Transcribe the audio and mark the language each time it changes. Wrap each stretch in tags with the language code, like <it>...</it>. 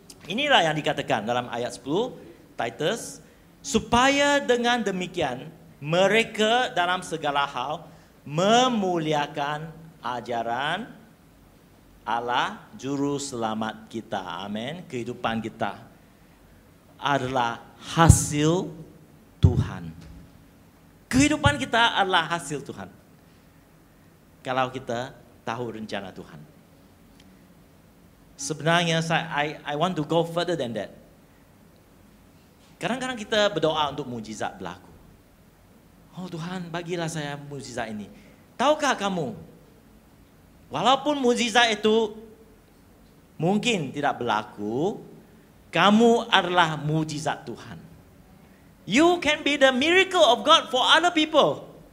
<ms>Inilah yang dikatakan dalam ayat 10 Titus, supaya dengan demikian mereka dalam segala hal memuliakan ajaran Allah juru selamat kita. Amin. Kehidupan kita adalah hasil Tuhan. Kehidupan kita adalah hasil Tuhan. Kalau kita tahu rencana Tuhan. Sebenarnya</ms> <en>I want to go further than that.</en> <ms>Kadang-kadang kita berdoa untuk mujizat berlaku. Oh Tuhan, bagilah saya mujizat ini. Tahukah kamu, walaupun mujizat itu mungkin tidak berlaku, kamu adalah mujizat Tuhan.</ms> <en>You can be the miracle of God for other people.</en>